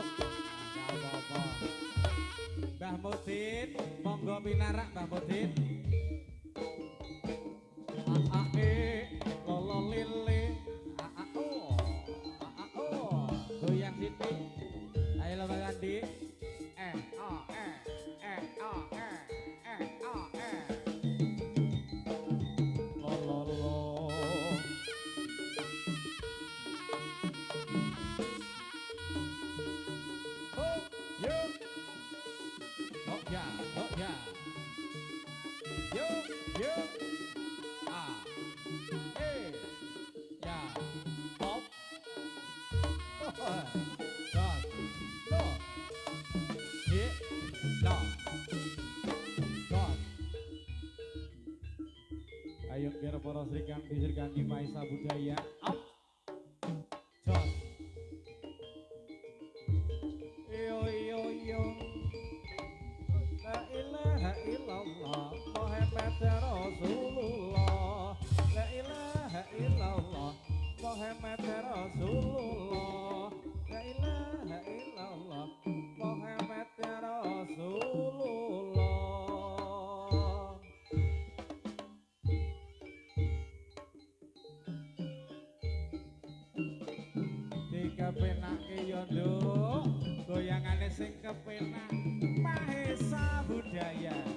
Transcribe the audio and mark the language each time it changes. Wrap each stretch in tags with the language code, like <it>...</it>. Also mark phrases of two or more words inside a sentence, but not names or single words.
<id>Enggak apa-apa.</id> <jv>Mbah Mudin, monggo pinarak Mbah Mudin. Lolo lele. Goyang sithik. Ayo lo Bang Andi. Lo lo lo. Oh, yo. Oh ya, oh ya. Yo, yo. Ah. Ya. Hop. Oh.</jv> <en>God. Go. Yeah. No. God.</en> <jv>Ayo kira para Sri Kandi Mahesa Budaya. Up. Jos. Yo yo yo.</jv> <ar>لا إله إلا الله محمد رسول الله. لا إله إلا الله محمد رسول الله. لا إله إلا الله محمد رسول الله.</ar> <jv>Dikepenake yo nduk goyangane sing kepenak Mahesa Budaya.</jv>